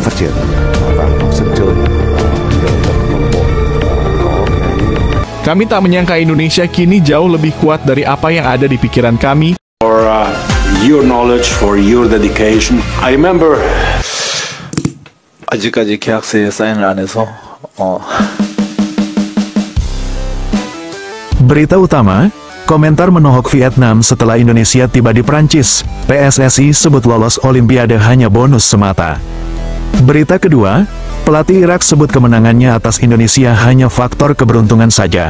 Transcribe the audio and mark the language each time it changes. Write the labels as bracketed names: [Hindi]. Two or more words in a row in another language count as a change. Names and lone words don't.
[Vietnamese] triển vào sân chơi để các câu lạc bộ có cái. [Indonesian] Kami tak menyangka Indonesia kini jauh lebih kuat dari apa yang ada di pikiran kami. [English] For your knowledge, for your dedication. I remember. [Korean] 아직까지 계약서에 사인을 안 해서. [Indonesian] Berita utama, komentar menohok Vietnam setelah Indonesia tiba di Prancis. PSSI sebut lolos Olimpiade hanya bonus semata. Berita kedua, pelatih Irak sebut kemenangannya atas Indonesia hanya faktor keberuntungan saja.